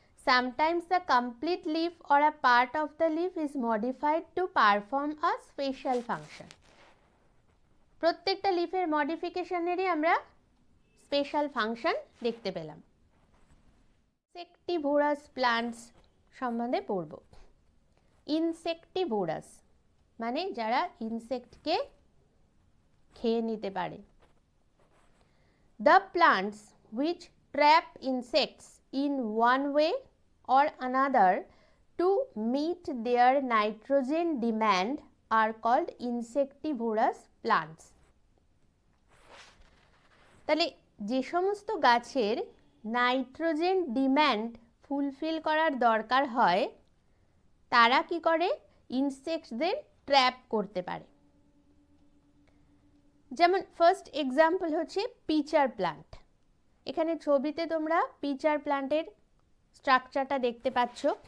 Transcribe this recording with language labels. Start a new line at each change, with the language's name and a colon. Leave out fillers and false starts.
English: Sometimes the complete leaf or a part of the leaf is modified to perform a special function.
Bangla: প্রত্যেকটা লিফের মডিফিকেশনেরই আমরা special function দেখতে পেলাম। ইনসেক্টিভোরাস plants সম্বন্ধে পড়ব। ইনসেক্টিভোরাস মানে যারা ইনসেক্টকে খেয়ে নিতে পারে।
English: The plants which trap insects in one way or another to meet their nitrogen demand are called insectivorous plants.
Bangla: তাহলে যে সমস্ত গাছের নাইট্রোজেন ডিম্যান্ড ফুলফিল করার দরকার হয় তারা কি করে? ইনসেক্টসদের ট্র্যাপ করতে পারে। যেমন ফার্স্ট এক্সাম্পল হচ্ছে পিচার প্লান্ট। এখানে ছবিতে তোমরা পিচার প্লান্টের স্ট্রাকচারটা দেখতে পাচ্ছ।